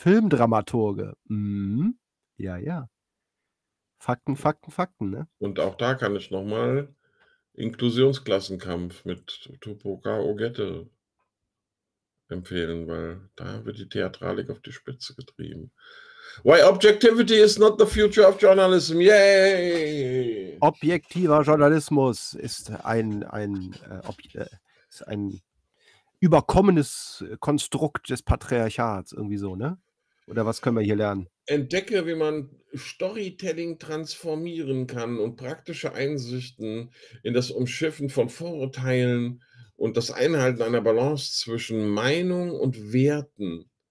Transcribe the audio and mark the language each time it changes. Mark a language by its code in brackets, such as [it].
[de] Filmdramaturge. Ja, ja. Fakten, Fakten, Fakten, ne? Und auch da kann ich nochmal Inklusionsklassenkampf mit Topoka Ogette empfehlen, weil da wird die Theatralik auf die Spitze getrieben. [en] Why objectivity is not the future of journalism? Yay! [de] Objektiver Journalismus ist ein überkommenes Konstrukt des Patriarchats, irgendwie so, ne? Oder was können wir hier lernen? Entdecke, wie man Storytelling transformieren kann und praktische Einsichten in das Umschiffen von Vorurteilen und das Einhalten einer Balance zwischen Meinung und Werten.